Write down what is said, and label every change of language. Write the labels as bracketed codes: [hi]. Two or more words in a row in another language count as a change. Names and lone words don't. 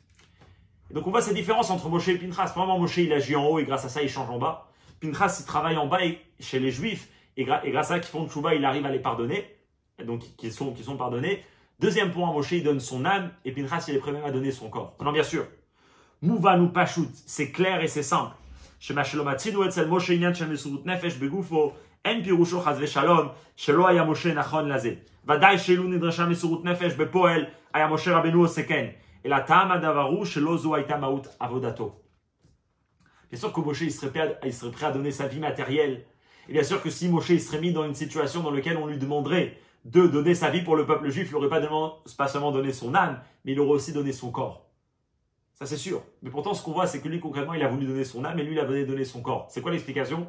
[fr] Et donc on voit ces différences entre Moshe et Pinchas. Vraiment, Moshe il agit en haut et grâce à ça il change en bas. Pinchas il travaille en bas chez les juifs et grâce à ça qu'ils font tchouva, il arrive à les pardonner. Et donc qui sont pardonnés. Deuxième point, Moshe il donne son âme et Pinchas il est prêt même à donner son corps. Non, bien sûr, Mouvan ou Pashut, c'est clair et c'est simple. [he] שמה שלא מצינו אצל משה עניין של מסירות נפש בגופו אין פירושו חס ושלום שלא היה משה נכון לזה. ודאי שלו נדרשה מסירות נפש בפועל היה משה רבינו עושה כן. ואת הטעם הדבר שלא זו הייתה מהות עבודתו. [fr] Bien sûr que Moshe il serait prêt à donner sa vie matérielle. Et bien sûr que si Moshe il serait mis dans une situation dans laquelle on lui demanderait de donner sa vie pour le peuple juif, il n'aurait pas seulement donné son âme, mais il aurait aussi donné son corps. Ça c'est sûr. Mais pourtant ce qu'on voit c'est que lui concrètement il a voulu donner son âme et lui il a voulu donner son corps. C'est quoi l'explication?